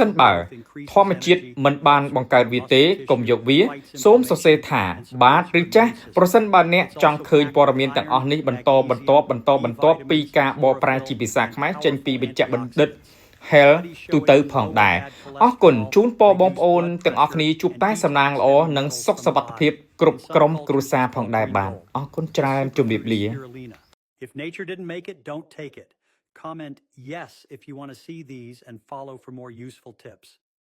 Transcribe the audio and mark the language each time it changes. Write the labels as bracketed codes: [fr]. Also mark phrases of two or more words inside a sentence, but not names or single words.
[km] នបើធម្មជាតិមិនបានបង្កើតវាទេកុំយកវាសូមសរសេរថាបាទឬចាស់ប្រសិនបើអ្នកចង់ឃើញព័ត៌មានទាំងអស់នេះបន្តពីការបកប្រែជាភាសាខ្មែរចេញពីវេជ្ជបណ្ឌិតHealth ទូទៅផងដែរអរគុណជូនពរបងប្អូនទាំងអស់គ្នាជួបតែសំណាងល្អនិងសុខសុវត្ថិភាពគ្រប់ក្រុមគ្រួសារផងដែរបាទអរគុណច្រើនជម្រាបលា [en] If nature didn't make it, don't take it. Comment yes if you want to see these and follow for more useful tips.